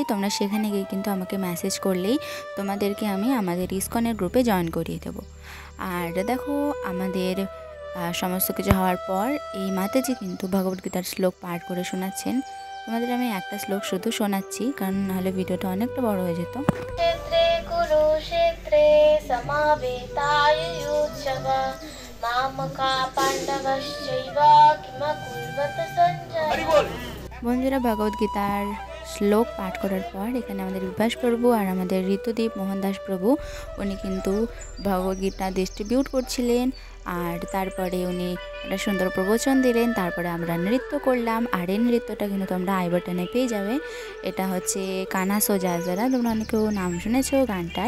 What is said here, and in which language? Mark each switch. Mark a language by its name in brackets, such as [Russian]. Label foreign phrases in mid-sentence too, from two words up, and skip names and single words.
[Bangla] তোমরা সেখানে গিয়ে কিন্তু আমাকে মেসেজ করলেই তোমাদেরকে আমি আমাদের ইস্কনের গ্রুপে জয়েন করিয়ে দেবো। আর দেখো আমাদের সমস্ত কিছু হওয়ার পর এই মাতাজি কিন্তু ভগবদ্গীতার শ্লোক পাঠ করে শোনাচ্ছেন। তোমাদের আমি একটা শ্লোক শুধু শোনাচ্ছি, কারণ নাহলে ভিডিওটা অনেকটা বড় হয়ে যেত। [Sanskrit] क्षेत्रे कुरुक्षेत्रे समावेतायुयुत्सवा मामका पाण्डवश्चैव किमकुर्वत सञ्जय। [Bangla] বন্ধুরা, ভগবদ্গীতার শ্লোক পাঠ করার পর এখানে আমাদের বিভাস প্রভু আর আমাদের ঋতুদীপ মোহনদাস প্রভু উনি কিন্তু ভগবদ্গীতা ডিস্ট্রিবিউট করছিলেন। আর তারপরে উনি একটা সুন্দর প্রবচন দিলেন। তারপরে আমরা নৃত্য করলাম। আর এই নৃত্যটা কিন্তু তোমরা [English] i button [Bangla] পেয়ে যাবে। এটা হচ্ছে কানা সোজা যারা, তোমরা অনেকেও নাম শুনেছো গানটার।